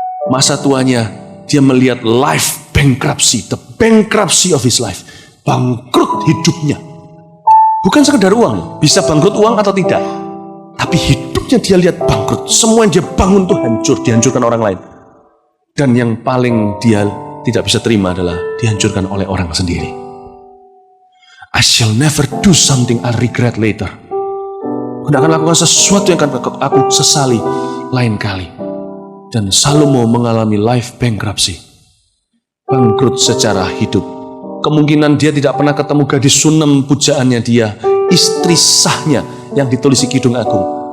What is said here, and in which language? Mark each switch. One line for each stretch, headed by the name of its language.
Indonesian: Masa tuanya dia melihat
English: life bankruptcy, the bankruptcy of his life,
Indonesian: bangkrut hidupnya. Bukan sekedar uang, bisa bangkrut uang atau tidak, tapi hidupnya dia lihat bangkrut. Semua yang dia bangun tuh hancur, dihancurkan orang lain. Dan yang paling dia tidak bisa terima adalah dihancurkan oleh orang sendiri.
English: I shall never do something I'll regret later.
Indonesian: Aku tidak akan lakukan sesuatu yang akan aku sesali lain kali. Dan Salomo mengalami life bankruptcy. Bangkrut secara hidup. Kemungkinan dia tidak pernah ketemu gadis Sunem pujaannya dia, istri sahnya yang ditulis di Kidung Agung.